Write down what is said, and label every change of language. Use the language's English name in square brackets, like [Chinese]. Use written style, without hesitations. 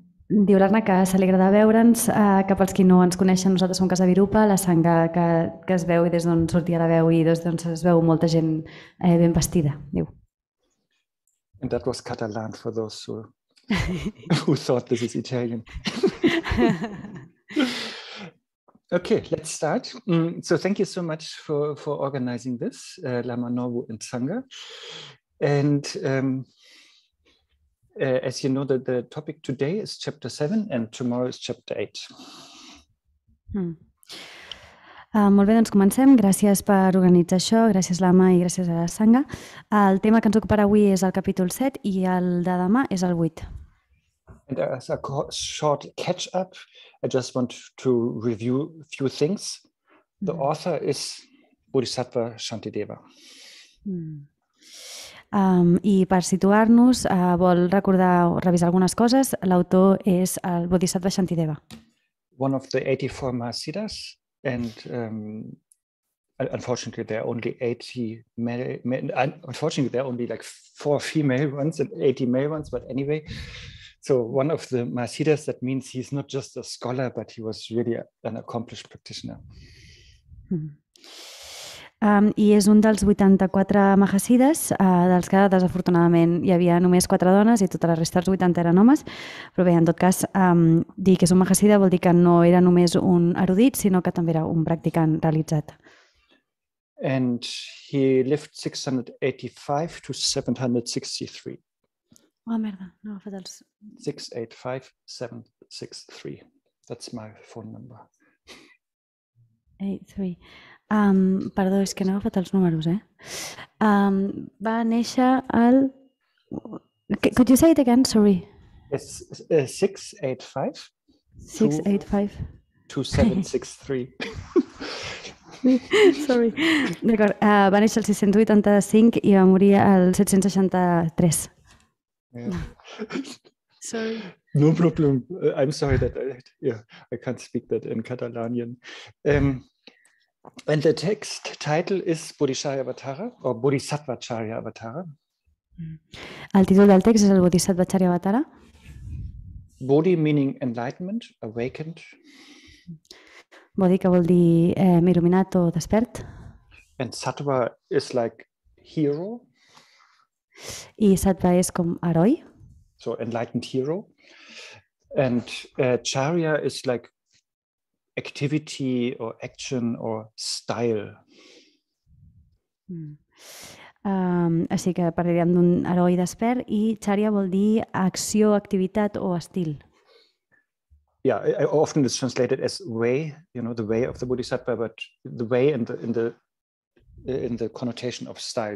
[Catalan] Diu l'Arna que s'alegra de veure'ns, que pels qui no ens coneixen, nosaltres som Kasavirupa, la sangha que es veu i des d'on sortia la veu i des d'on es veu molta gent ben vestida, diu. [English] And that was Catalan for those who thought this is Italian. Okay, let's start. So thank you so much for organizing this, Lama Nobu and Sangha. And as you know, the topic today is chapter 7 and tomorrow is chapter 8. [Catalan] Molt bé, doncs comencem. Gràcies per organitzar això, gràcies Lama i gràcies a la Sangha. El tema que ens ocuparà avui és el capítol 7 i el de demà és el 8. [English] And as a short catch-up, I just want to review a few things. The author is Bodhisattva Shantideva. [Catalan] I per situar-nos, vol recordar o revisar algunes coses. L'autor és el Bodhisattva Shantideva. [English] One of the 84 Mahasiddhas, and unfortunately there are only 80 male, unfortunately there are only like 4 female ones and 80 male ones, but anyway, so one of the Mahasiddhas, that means he's not just a scholar, but he was really an accomplished practitioner. [Catalan] I és un dels 84 Mahasiddhas, dels que desafortunadament hi havia només 4 dones i tota la resta dels 80 eren homes, però bé, en tot cas, dir que és un Mahasiddha vol dir que no era només un erudit, sinó que també era un practicant realitzat. [English] And he lived 685 to 763. [Catalan] Oh, merda, no he agafat els... [English] 685, 763. That's my phone number. 83. [Catalan] Perdó, és que no he agafat els números, va néixer al... [English] Could you say it again? Sorry. It's 685. 685. 2763. Sorry. [Catalan] D'acord, va néixer el 685 i va morir el 763. [English] Yeah. Sorry. No problem. I'm sorry that I can't speak that in Catalanian. And the text title is Bodhicaryavatara or Bodhisattva-Charyavatara. [Catalan] El títol del text és el Bodhisattva-Charyavatara. [English] Bodhi meaning enlightenment, awakened. [Catalan] Bodhi que vol dir il·luminat o despert. [English] And Sattva is like hero. [Catalan] I Sattva és com heroi. [English] So enlightened hero. And Charya is like activity or action or style. [Catalan] Així que parlaríem d'un heroi despert i Charya vol dir acció, activitat o estil. [English] Yeah, often it's translated as way, you know, the way of the Bodhisattva, but the way in the connotation of style.